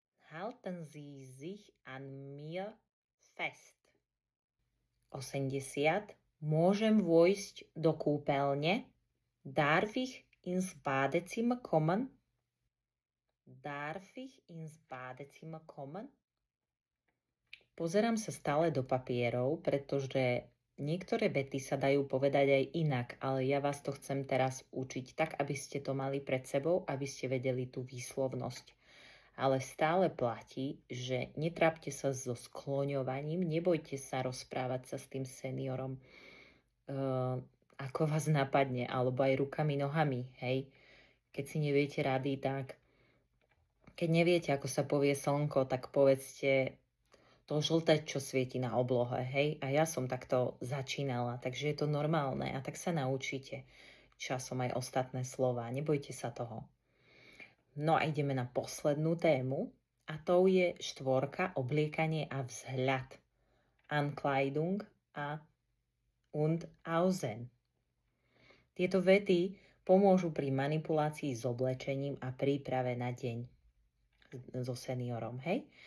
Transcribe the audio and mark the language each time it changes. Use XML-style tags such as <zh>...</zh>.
<de>Halten Sie sich an mir fest.</de> <sk>80. Môžem vojsť do kúpeľne?</sk> <de>Darf ich ins Badezimmer kommen? Darf ich ins Badezimmer kommen?</de> <sk>Pozerám sa stále do papierov, pretože niektoré vety sa dajú povedať aj inak, ale ja vás to chcem teraz učiť tak, aby ste to mali pred sebou, aby ste vedeli tú výslovnosť. Ale stále platí, že netrápte sa so skloňovaním, nebojte sa rozprávať sa s tým seniorom, ako vás napadne, alebo aj rukami, nohami, hej. Keď si neviete rady, tak keď neviete, ako sa povie slnko, tak povedzte to žlté, čo svieti na oblohe, hej. A ja som takto začínala, takže je to normálne a tak sa naučíte časom aj ostatné slová. Nebojte sa toho. No a ideme na poslednú tému a to je 4, obliekanie a vzhľad.</sk> <de>Ankleidung a und Aussehen.</de> <sk>Tieto vety pomôžu pri manipulácii s oblečením a príprave na deň so seniorom, hej?</sk>